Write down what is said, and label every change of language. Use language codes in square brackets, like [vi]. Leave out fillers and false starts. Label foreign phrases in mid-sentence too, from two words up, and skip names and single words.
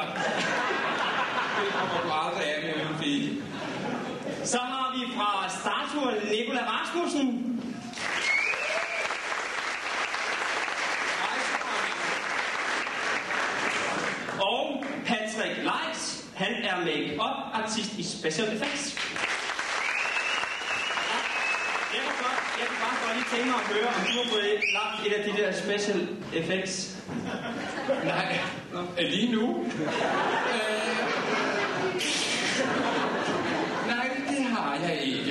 [da] Det kommer du aldrig af med en fil. Så har vi fra Startur Nicolai Rasmussen. Og Patrick Leitz, han er make-up-artist i [en] Special Effects. [da] Jeg kan bare godt lige tænke mig at høre, om du har fået lagt et af de der [en] Special Effects. [da] Nej, lige nu. Nej, det har jeg ikke.